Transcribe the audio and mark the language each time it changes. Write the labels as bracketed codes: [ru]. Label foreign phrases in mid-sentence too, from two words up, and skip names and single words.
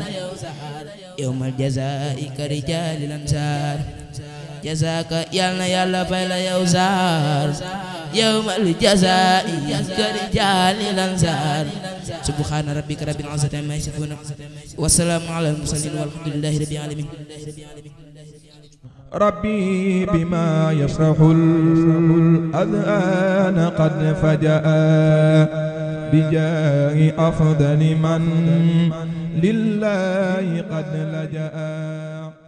[ar] يوم الجزاء كرجال الأنصار جزاك [wo] Yal na Yàlla fay la yow Sarr. [ar] يوم الجزاء كرجال الأنصار. سبحان ربك رب العزة عما يصفون وسلام على المرسلين والحمد لله رب العالمين. ربي بما يفرح الأذهان قد فجأ بجاه أفضل من لله قد لجأ.